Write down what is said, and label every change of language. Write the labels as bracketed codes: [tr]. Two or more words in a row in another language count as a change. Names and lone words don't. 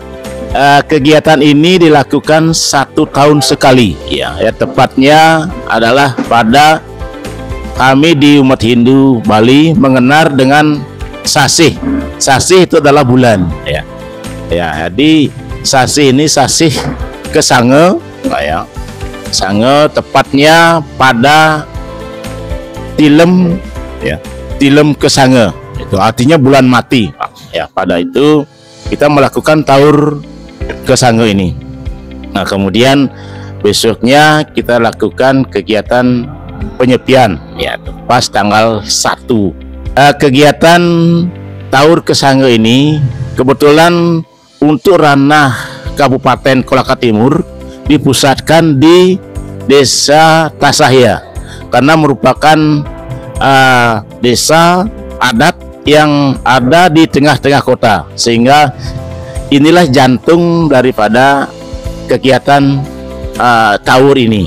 [id] Kegiatan ini dilakukan 1 tahun sekali ya, tepatnya adalah pada kami di umat Hindu Bali mengenal dengan sasih. Sasih itu adalah bulan ya. Ya, jadi sasih ini sasih Kesange ya. Sange tepatnya pada Tilem ya. Tilem Kesange. Itu artinya bulan mati. Ya, pada itu kita melakukan Taur Kesange ini. Nah, kemudian besoknya kita lakukan kegiatan penyepian ya, pas tanggal 1. Kegiatan Taur Kesange ini kebetulan untuk ranah Kabupaten Kolaka Timur dipusatkan di Desa Tasahya karena merupakan desa adat yang ada di tengah-tengah kota, sehingga inilah jantung daripada kegiatan Tawur ini.